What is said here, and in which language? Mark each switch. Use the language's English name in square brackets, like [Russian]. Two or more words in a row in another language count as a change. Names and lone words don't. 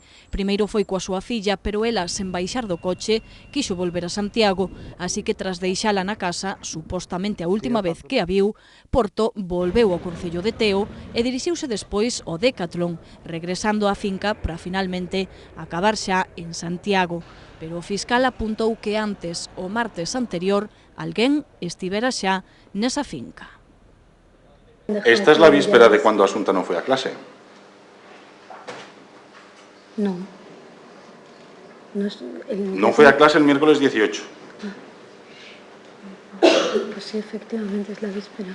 [Galician] Primeiro foi coa súa filla, pero ela, sen baixar do coche, quixo volver a Santiago, así que tras deixala na casa, supostamente a última vez que a viu, Porto volveu ao Concello de Teo e dirixiuse despois ao Decathlon, regresando á finca para finalmente acabar xa en Santiago. Pero o fiscal apuntou que antes, o martes anterior, alguén estivera xa nesa finca. [Spanish] Esta es la víspera de cuando Asunta no fue a clase. No. No fue a clase el miércoles 18. Pues sí, efectivamente es la víspera.